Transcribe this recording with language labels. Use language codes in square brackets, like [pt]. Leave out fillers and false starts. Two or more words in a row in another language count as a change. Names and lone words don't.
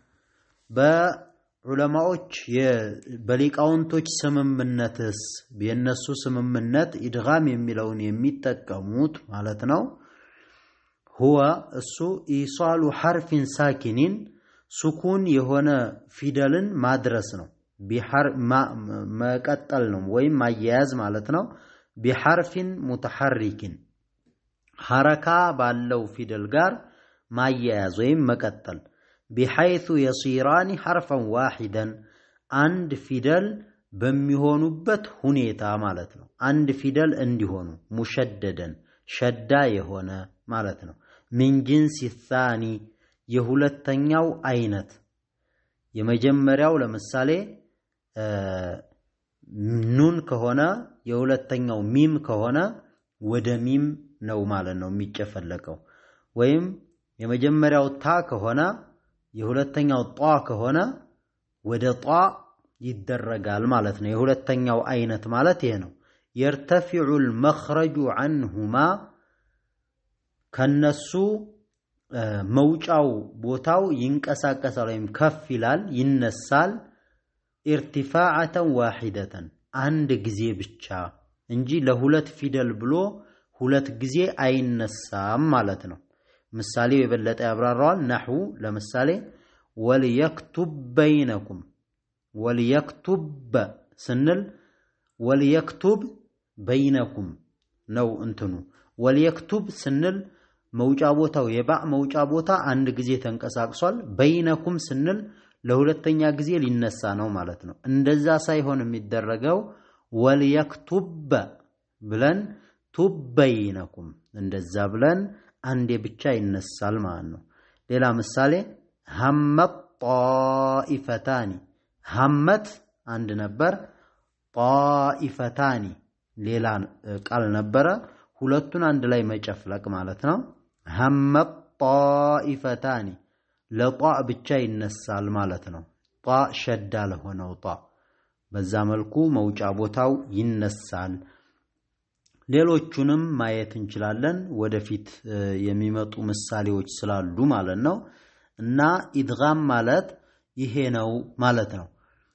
[am] በዑለማዎች በሊቃውንቶች ስምምነትስ የነሱ ስምምነት ኢድጋም የሚለውን የሚጠቀሙት ማለት ነው። هو እሱ [ar] إيصال حرف ساكن [am] ሱኩን የሆነ ፊደልን ማድረስ ነው። መቀጠል ነው ወይም ማያያዝ ማለት ነው። [ar] بحرف متحرك [am] ሐረካ ባለው ፊደል ጋር ማያያዝ ወይም መቀጠል [ar] بحيث يصيران حرفا واحدا [am] አንድ ፊደል በሚሆኑበት ሁኔታ ማለት ነው። አንድ ፊደል እንዲሆኑ ሙሸደደን ሸዳ የሆነ ማለት ነው። [ar] من جنس الثاني [am] የሁለተኛው አይነት የመጀመሪያው ለምሳሌ ኑን ከሆነ የሁለተኛው ሚም ከሆነ ወደ ሚም ነው ማለት ነው የሚጨፈለቀው። ወይም የመጀመሪያው ታ ከሆነ የሁለተኛው ጧ ከሆነ ወደ ጧ ይደረጋል ማለት ነው። የሁለተኛው አይነት ማለት ይሄ ነው። [ar] يرتفع المخرج عنهما [am] ከነሱ መውጫው ቦታው ይንቀሳቀሳል ወይም ከፍ ይላል ይነሳል። [ar] ارتفاعة واحدة [am] አንድ ጊዜ ብቻ እንጂ ለሁለት ፊደል ብሎ ሁለት ጊዜ አይነሳም ማለት ነው። ምሳሌው የበለጠ ያብራራዋል። نحو ለምሳሌ [ar] وليكتب بينكم [am] وليكتب ስንል [ar] وليكتب بينكم [am] ነው እንትኑ وليكتب ስንል መውጫ ቦታው የባዕ መውጫ ቦታ አንድ ጊዜ ተንቀሳቅሷል። بينكم ስንል ለሁለተኛ ጊዜ ሊነሳ ነው ማለት ነው። እንደዛ ሳይሆን የሚደረገው وليكتب ብለን تبينكم እንደዛ ብለን አንዴ ብቻ ይነሳል ማለት ነው። ሌላ ምሳሌ [ar] همت طائفتان [am] همت አንድ ነበር طائفتان ሌላ ቃል ነበረ ሁለቱን አንድ ላይ መጨፍለቅ ማለት ነው። [ar] همت طائفتان [am] ለጧ ብቻ ይነሳል ማለት ነው። ጧ ሸዳ ለሆነው ጧ በዛ መልኩ መውጫ ቦታው ይነሳል። ሌሎቹንም ማየት እንችላለን ወደፊት የሚመጡ ምሳሌዎች ስላሉ ማለት ነው። እና ኢድጋም ማለት ይሄ ነው